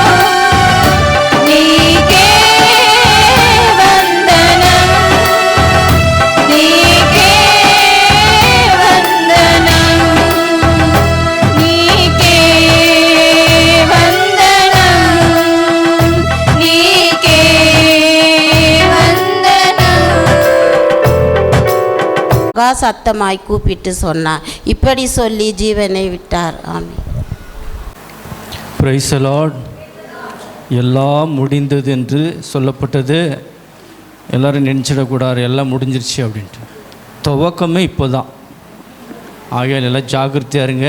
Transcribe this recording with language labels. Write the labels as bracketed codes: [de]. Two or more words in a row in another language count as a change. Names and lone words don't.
[te] నీకే వందనం, నీకే వందనం, నీకే వందనం, నీకే వందనం. [ta] சத்தமாய் கூப்பிட்டு சொன்னார், இப்படி சொல்லி ஜீவனை விட்டார். ஆமென். [en] Praise the Lord. [ta] எல்லாம் முடிந்தது என்று சொல்லப்பட்டது. எல்லோரும் நினச்சிடக்கூடாது எல்லாம் முடிஞ்சிருச்சு அப்படின்ட்டு. துவக்கமே இப்போ தான். ஆகையால் எல்லாம் ஜாக்கிரதையாக இருங்க.